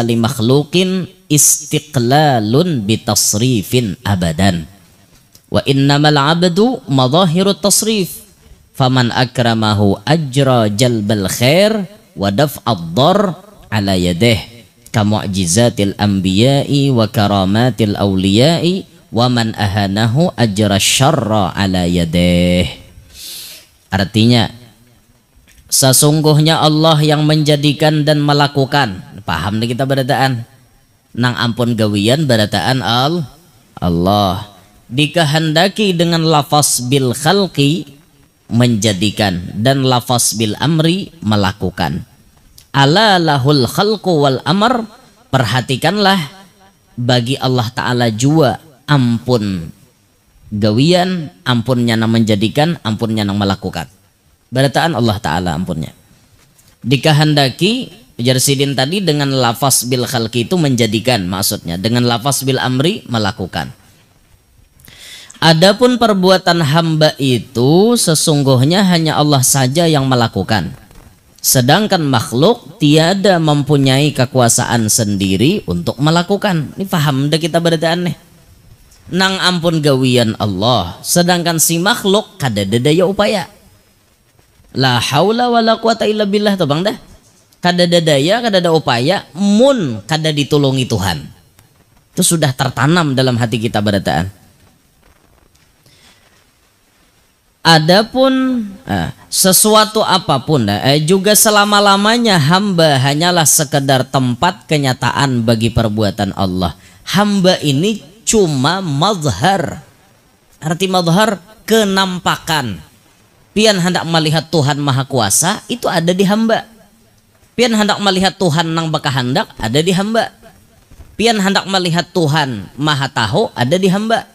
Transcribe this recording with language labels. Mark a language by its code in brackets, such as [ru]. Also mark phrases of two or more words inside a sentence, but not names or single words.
[ar] لمخلوق استقلال بتصريف أبدا وإنما العبد مظاهر التصريف فمن أكرمه أجرى جلب الخير ودفع الضر على يده كمعجزات الأنبياء وكرامات الأولياء ومن أهانه أجرى الشر على يده. [id] Artinya sesungguhnya Allah yang menjadikan dan melakukan. [bjn] Paham nih kita berataan nang ampun gawian berataan Allah dikehendaki dengan lafaz [ar] بالخلق [bjn] menjadikan dan lafaz [ar] بالأمر [bjn] melakukan. [ar] ألا له الخلق والأمر, [bjn] perhatikanlah bagi Allah Ta'ala jua ampun gawian, ampunnya nang menjadikan, ampunnya nang melakukan. Berataan Allah Ta'ala ampunnya dikehendaki ujar sidin tadi dengan lafaz [ar] بالخلق [bjn] itu menjadikan maksudnya, dengan lafaz [ar] بالأمر [bjn] melakukan. [id] Adapun perbuatan hamba itu sesungguhnya hanya Allah saja yang melakukan. Sedangkan makhluk tiada mempunyai kekuasaan sendiri untuk melakukan. [bjn] Ini paham dah kita berataan nih. Nang ampun gawian Allah, sedangkan si makhluk kada daya upaya. [ar] لا حول ولا قوة إلا بالله [bjn] tuh bang dah. Kada daya, kada ada upaya, mun kada ditolongi Tuhan. [id] Itu sudah tertanam dalam hati kita berataan. Adapun sesuatu apapun juga selama-lamanya hamba hanyalah sekedar tempat kenyataan bagi perbuatan Allah. Hamba ini cuma mazhar. Arti mazhar kenampakan. Pian hendak melihat Tuhan Maha Kuasa itu ada di hamba. [bjn] Pian hendak melihat Tuhan nang bakahandak ada di hamba. Pian hendak melihat Tuhan maha tahu ada di hamba.